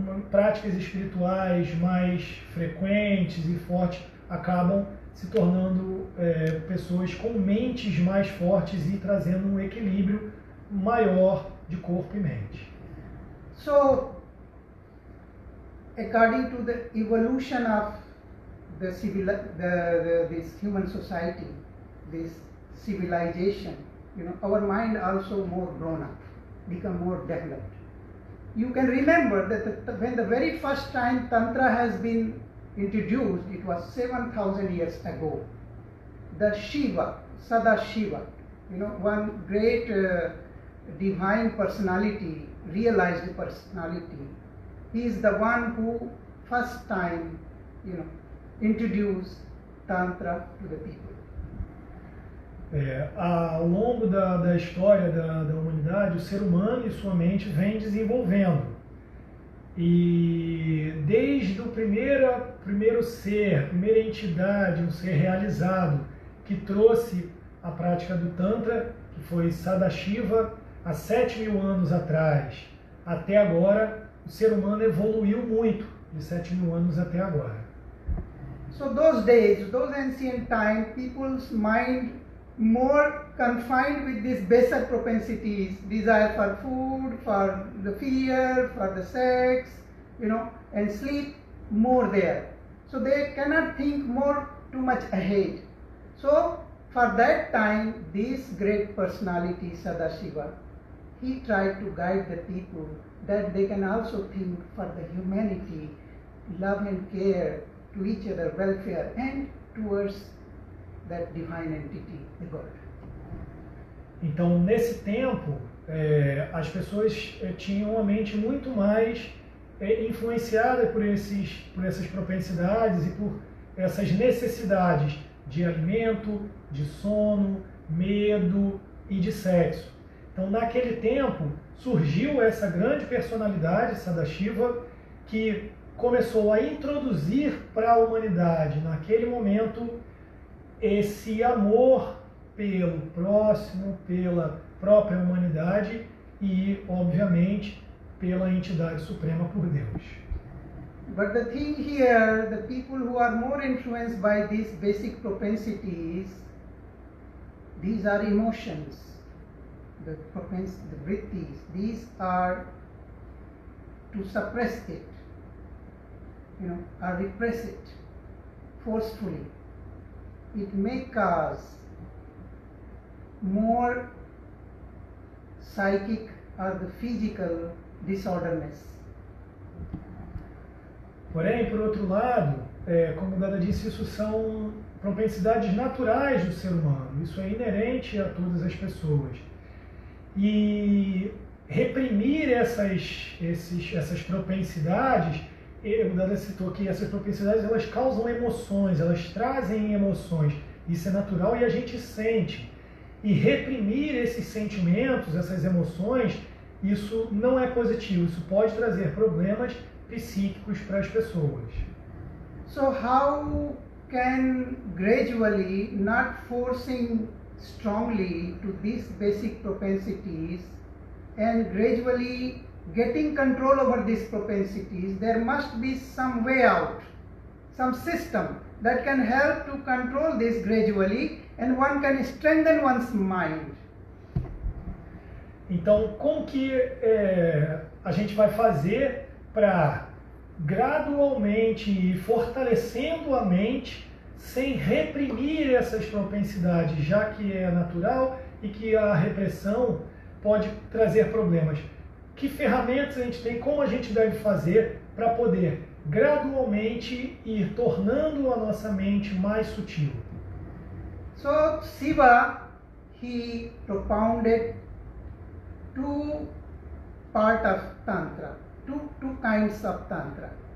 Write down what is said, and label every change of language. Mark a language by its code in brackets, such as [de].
[pt] práticas espirituais mais frequentes e fortes acabam se tornando pessoas com mentes mais fortes e trazendo um equilíbrio maior de corpo e mente. [en] So, according to the evolution of this human society, this civilization, our mind also more grown up, become more developed. You can remember that when the very first time Tantra has been introduced, it was 7,000 years ago. The Shiva, Sadashiva, one great divine personality, realized personality, he is the one who first time, introduced Tantra to the people. [pt] Ao longo da história da humanidade, o ser humano e sua mente vem desenvolvendo. E desde o primeiro ser, primeira entidade, um ser realizado, que trouxe a prática do Tantra, que foi Sadashiva, há 7.000 anos atrás, até agora, o ser humano evoluiu muito de 7.000 anos até agora. [en] So those days, those ancient times, people's mind more confined with these baser propensities, desire for food, for the fear, for the sex, and sleep more there. So they cannot think more too much ahead. So for that time, this great personality, Sadashiva, he tried to guide the people that they can also think for the humanity, love and care to each other, welfare, and towards that divine entity, the God. [pt] Então, nesse tempo, as pessoas tinham a mente muito mais influenciada por essas propensidades e por essas necessidades de alimento, de sono, medo e de sexo. Então, naquele tempo, surgiu essa grande personalidade, Sadashiva, que começou a introduzir para a humanidade, naquele momento, esse amor pelo próximo, pela própria humanidade e, obviamente, pela entidade suprema por Deus. [en] But the thing here, the people who are more influenced by these basic propensities, these are emotions, the vrittis, these are to suppress it, or repress it forcefully. It may cause more psychic or the physical disorderness. [pt] Porém, por outro lado, como Dada disse, isso são propensidades naturais do ser humano. Isso é inerente a todas as pessoas. E reprimir essas propensidades, o Dada citou que essas propensidades elas causam emoções, elas trazem emoções. Isso é natural e a gente sente. E reprimir esses sentimentos, essas emoções, isso não é positivo. Isso pode trazer problemas psíquicos para as pessoas. [en] So how can gradually, not forcing strongly to these basic propensities and gradually getting control over these propensities, there must be some way out, some system that can help to control this gradually and one can strengthen one's mind. [pt] Então, como que a gente vai fazer para gradualmente ir fortalecendo a mente sem reprimir essas propensidades, já que é natural e que a repressão pode trazer problemas? Que ferramentas a gente tem, como a gente deve fazer para poder gradualmente ir tornando a nossa mente mais sutil? [en] So Shiva, he propounded two parts of Tantra, two kinds of Tantra.